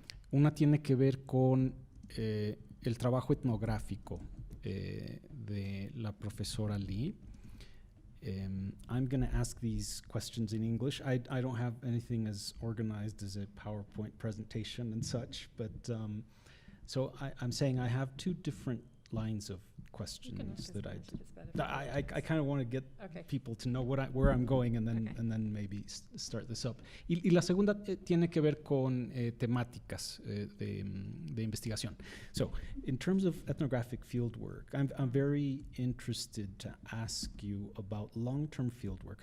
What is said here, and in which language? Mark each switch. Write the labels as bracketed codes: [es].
[es] Una tiene que ver con el trabajo etnográfico de la profesora Lee. [en] I'm going to ask these questions in English. I don't have anything as organized as a PowerPoint presentation and such, but so I'm saying I have two different lines of questions that I kind of want to get people to know where I'm going and then maybe start this up. [es] Y la segunda tiene que ver con temáticas de investigación. [en] So, in terms of ethnographic fieldwork, I'm very interested to ask you about long-term fieldwork.